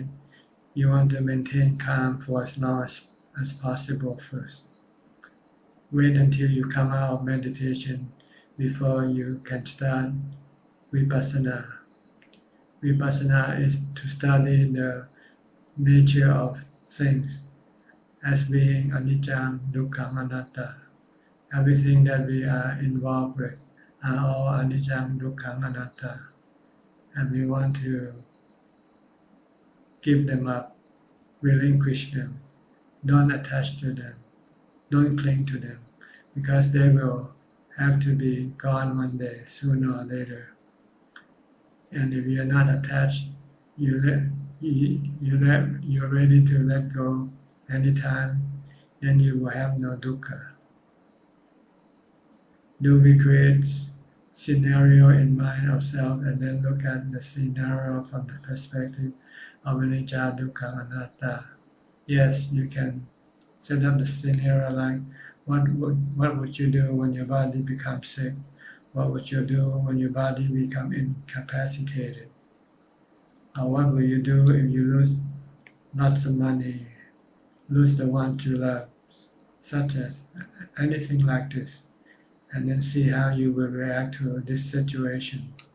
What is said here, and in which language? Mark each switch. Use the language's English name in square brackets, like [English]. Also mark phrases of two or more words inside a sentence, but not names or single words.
[English] You want to maintain calm for as long as possible first. Wait until you come out of meditation before you can start Vipassana. Vipassana is to study the nature of things as being [Pali] anicca, dukkha, anatta. [English] Everything that we are involved with are all [Pali] anicca, dukkha, anatta. [English] And we want to give them up, relinquish them, don't attach to them, don't cling to them, because they will have to be gone one day, sooner or later. And if you're not attached, you're ready to let go anytime, then you will have no dukkha. Do we create scenario in mind ourselves and then look at the scenario from the perspective of [Pali] anicca, dukkha, anatta? [English] Yes, you can set up the scenario like what would you do when your body becomes sick? What would you do when your body becomes incapacitated? Or what will you do if you lose lots of money, lose the ones you love, such as anything like this, and then see how you will react to this situation.